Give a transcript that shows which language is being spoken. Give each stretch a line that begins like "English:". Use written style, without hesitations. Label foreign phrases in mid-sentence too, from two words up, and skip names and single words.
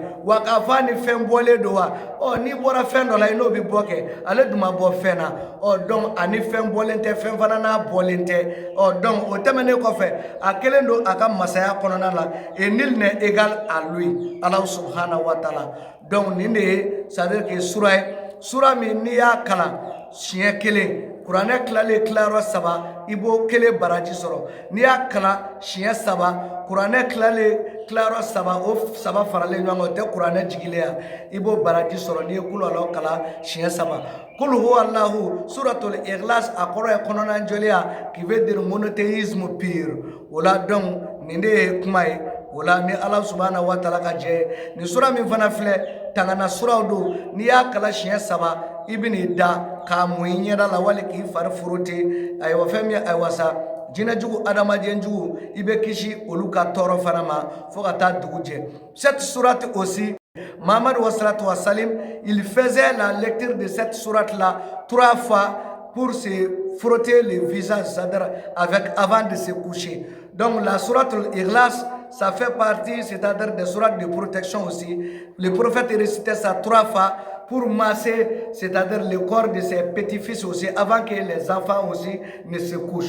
Bambara: Wa k'a fɔ a ni fɛn bɔlen don wa, n'i bɔra fɛn dɔ la i n'o bi bɔ kɛ, ale dun ma bɔ fɛn na. Donc a ni fɛn bɔlen tɛ, fɛn fana n'a bɔlen tɛ. Donc o tɛmɛnen kɔfɛ a kelen don a ka masaya kɔnɔna la,
French: et nul n'est égal à lui,
Arabic: الله سبحانه وتعالى.
Bambara: Donc nin de ye
French: c'est-à-dire que
Bambara: sura ye, sura min n'i y'a kalan siɲɛ kelen, kuranɛ tilalen tilayɔrɔ saba, i b'o kelen baraji sɔrɔ. N'i y'a kalan siɲɛ saba, kuranɛ tilalen tilayɔrɔ saba, o saba faralen ɲɔgɔn kan, o tɛ kuranɛ jigilen ya, i b'o baraji sɔrɔ n'i ye
Arabic: قل الله
Bambara: kalan siɲɛ saba.
Arabic: قل هو الله سورة الإخلاص a kɔrɔ ye kɔnɔnajɛlenya,
French: qui veut dire monothéisme pur.
Bambara: O la donc nin de ye kuma ye. O la ni Ala
Arabic: سبحانه وتعالى
Bambara: ka jɛ ni sura min fana filɛ tangana suraw don, n'i y'a kalan siɲɛ saba i bɛ n'i da k'a mun i ɲɛda la wali k'i fari forote, ayiwa fɛn min ayiwa sa jinɛ jugu adamaden jugu i bɛ kisi olu ka tɔɔrɔ fana ma fo ka taa dugu jɛ.
French: Cette sourate aussi,
Arabic: محمد والصلاة والسلام,
French: il faisait la lecture de cette sourate là 3 fois pour se frotter le visage, c'est-à-dire avant de se coucher. Donc la sourate Ikhlas, ça fait partie, c'est-à-dire des sourates de protection aussi. Le prophète récitait ça 3 fois pour masser, c'est-à-dire le corps de ses petits-fils aussi, avant que les enfants aussi ne se couchent.